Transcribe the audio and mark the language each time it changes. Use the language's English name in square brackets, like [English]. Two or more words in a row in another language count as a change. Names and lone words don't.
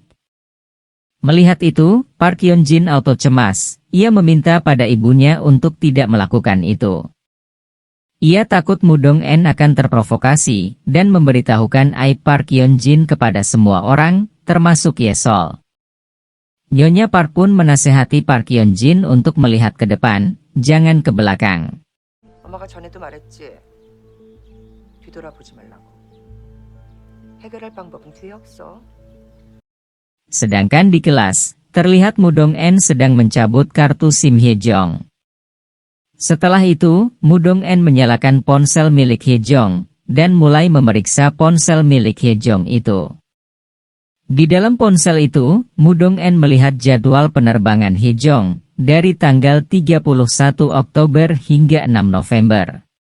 [Indonesian] Melihat itu, Park Hyun Jin auto cemas, ia meminta pada ibunya untuk tidak melakukan itu. Ia takut Mudong-en akan terprovokasi, dan memberitahukan aib Park Hyun Jin kepada semua orang, termasuk Yesol. Nyonya Park pun menasehati Park Hyun Jin untuk melihat ke depan, jangan ke belakang. [Korean] 엄마가 전에도 말했지. 뒤돌아보지 말라고. 해결할 방법은 뒤에 없어. [Indonesian] Sedangkan di kelas, terlihat Mudong-en sedang mencabut kartu SIM Hye-jong. Setelah itu, Mudong-en menyalakan ponsel milik Hye-jong, dan mulai memeriksa ponsel milik Hye-jong itu. Di dalam ponsel itu, Mudong-en melihat jadwal penerbangan Hye-jong, dari tanggal 31 Oktober hingga 6 November.